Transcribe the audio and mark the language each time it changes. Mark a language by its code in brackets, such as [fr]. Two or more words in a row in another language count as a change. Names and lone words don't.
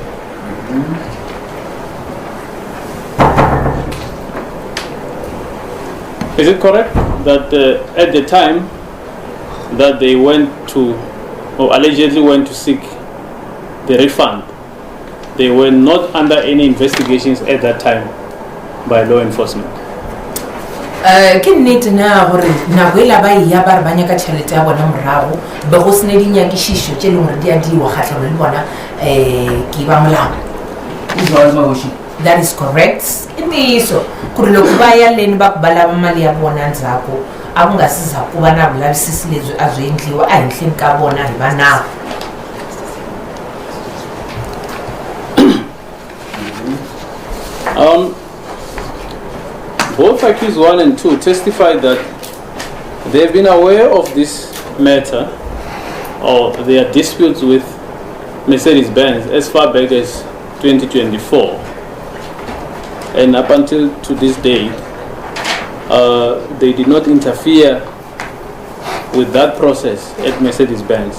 [en] Is it correct that at the time that they went to, or allegedly went to seek the refund, they were not under any investigations at that time by law enforcement? [nso] Ke nnete na gore nako e la ba ya ba re ba nyaka tšhelete ya bona morago be go sene dinyakišišo tše e leng gore di a diwa kgatlhanong le bona ke ba molao. [en] That is correct. [ts] I ntiyiso ku ri loko va ya leni va ku va lava mali ya vona ndzhaku a ku nga si za ku va na vulavisisi lebyi a byi endliwa a henhleni ka vona hi va nawu. [en] Both accused 1 and 2 testified that they have been aware of this matter or their disputes with Mercedes-Benz as far back as 2024, and up until to this day they did not interfere with that process at Mercedes-Benz.